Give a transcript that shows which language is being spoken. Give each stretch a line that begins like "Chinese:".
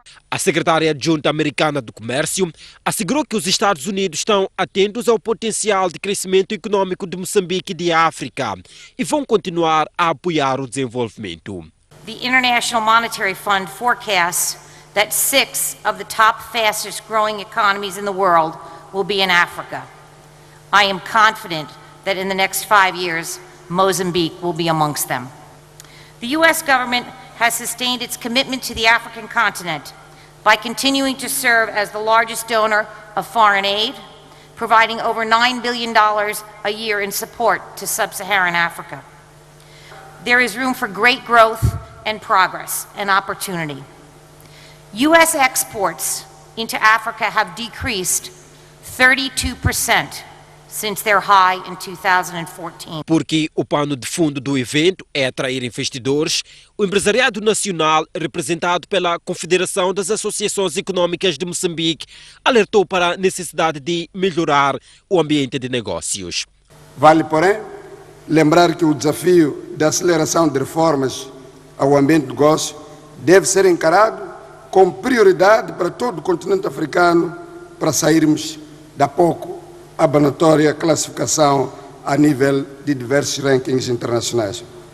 Portuguese: A secretária adjunta americana do Comércio assegurou que os Estados Unidos estão atentos ao potencial de crescimento econômico de Moçambique e de África e vão continuar a apoiar o desenvolvimento.
English: The International Monetary Fund forecasts that 6 of the top fastest growing economies in the world will be in Africa. I am confident that in the next 5 years, Mozambique will be amongst them. The U.S. government has sustained its commitment to the African continent by continuing to serve as the largest donor of foreign aid, providing over $9 billion a year in support to sub-Saharan Africa. There is room for great growth and progress and opportunity. U.S. exports into Africa have decreased 32% since their high in 2014.
Portuguese: Porque o pano de fundo do evento é atrair investidores, o empresariado nacional, representado pela Confederação das Associações Econômicas de Moçambique, alertou para a necessidade de melhorar o ambiente de negócios. Vale, porém, lembrar que o desafio da aceleração de reformas ao ambiente de negócio deve ser encarado com prioridade para todo o continente africano para sairmos da pouco abanatória classificação a nível de diversos rankings internacionais.